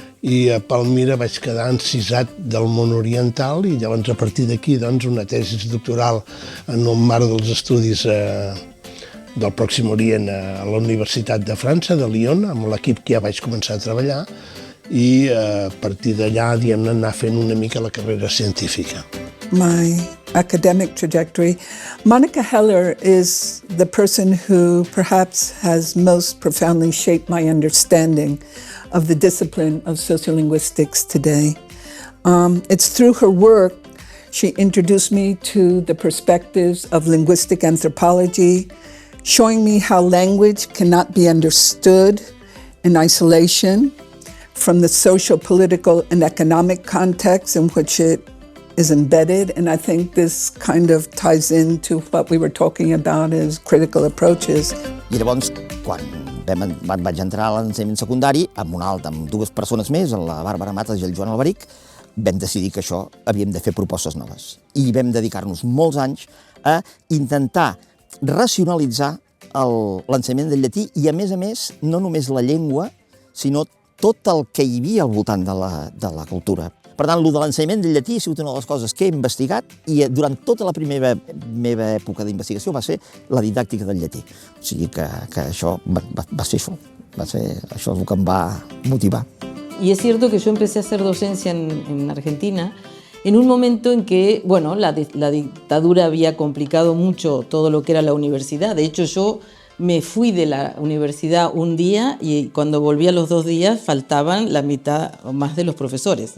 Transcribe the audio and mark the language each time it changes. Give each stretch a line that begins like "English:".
Catalan: I a Palmira vaig quedar encisat del món oriental i llavors a partir d'aquí una tesi doctoral en el marc dels estudis del Pròxim Orient a la Universitat de França, de Lyon, amb l'equip que ja vaig començar a treballar, i a partir d'allà anar fent una mica la carrera científica.
English: My academic trajectory. Monica Heller is the person who perhaps has most profoundly shaped my understanding of the discipline of sociolinguistics today. It's through her work she introduced me to the perspectives of linguistic anthropology, showing me how language cannot be understood in isolation from the social, political, and economic context in which it is embedded, and I think this kind of ties into what we were talking about as critical approaches.
Catalan: I llavors, quan vaig entrar a l'ensenyament secundari, amb dues persones més, la Bàrbara Matas i el Joan Alberic, vam decidir que això havíem de fer propostes noves. I vam dedicar-nos molts anys a intentar racionalitzar l'ensenyament del llatí i, a més, no només la llengua, sinó tot el que hi havia al voltant de la cultura. Per tant, el de l'ensenyament del llatí ha sigut una de les coses que he investigat i durant tota la primera meva època d'investigació va ser la didàctica del llatí. O sigui que això va ser això. Va ser això el que em va motivar.
Spanish: Y es cierto que yo empecé a hacer docencia en Argentina en un momento en que, bueno, la dictadura había complicado mucho todo lo que era la universidad. De hecho, yo me fui de la universidad un día y cuando volví a los 2 días faltaban la mitad o más de los profesores.